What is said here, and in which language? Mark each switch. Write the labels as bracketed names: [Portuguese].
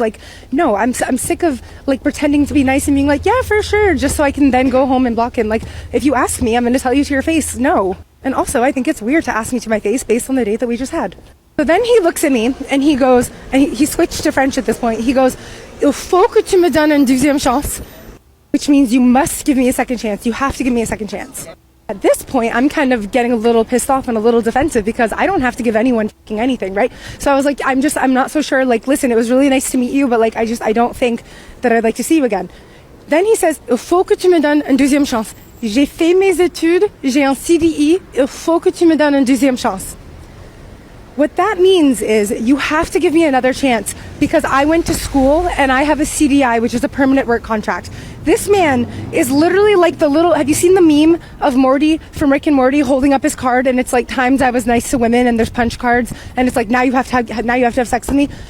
[English] Like, no, I'm sick of like pretending to be nice and being like, yeah, for sure, just so I can then go home and block him. Like, if you ask me, I'm going to tell you to your face, no. And also, I think it's weird to ask me to my face based on the date that we just had. So then he looks at me and he goes, and he switched to French at this point. He goes, [French] il faut que tu me donnes une deuxième chance. [English] Which means you must give me a second chance. You have to give me a second chance. At this point, I'm kind of getting a little pissed off and a little defensive because I don't have to give anyone fucking anything, right? So I was like, I'm not so sure. Like, listen, it was really nice to meet you, but like, I don't think that I'd like to see you again. Then he says, [French] il faut que tu me donnes une deuxième chance. J'ai fait mes études, j'ai un CDI, il faut que tu me donnes une deuxième chance. [English] What that means is you have to give me another chance because I went to school and I have a CDI, which is a permanent work contract. This man is literally like have you seen the meme of Morty from Rick and Morty holding up his card and it's like times I was nice to women and there's punch cards and it's like now you have to have sex with me.